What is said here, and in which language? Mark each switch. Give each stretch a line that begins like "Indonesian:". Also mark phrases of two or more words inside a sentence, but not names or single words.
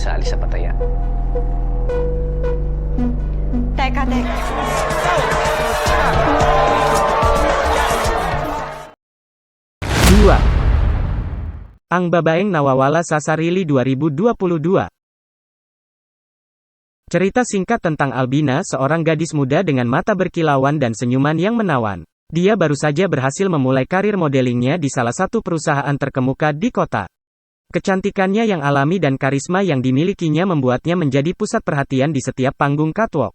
Filipino: sa pataya. Teka.
Indonesian: 2. Ang Babaeng Nawawala sa Sarili 2022. Cerita singkat tentang Albina, seorang gadis muda dengan mata berkilauan dan senyuman yang menawan. Dia baru saja berhasil memulai karir modelingnya di salah satu perusahaan terkemuka di kota. Kecantikannya yang alami dan karisma yang dimilikinya membuatnya menjadi pusat perhatian di setiap panggung catwalk.